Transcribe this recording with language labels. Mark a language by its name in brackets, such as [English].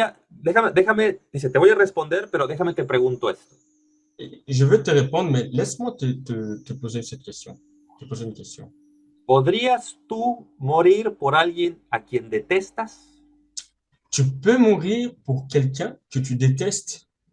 [Spanish] déjame, dice, te voy a responder, pero déjame te pregunto esto. [French] je veux te répondre, mais laisse-moi te poser cette question. Te poser une question. [Spanish] ¿Podrías tú morir por alguien a quien detestas? [French] Tu peux mourir pour quelqu'un que tu détestes?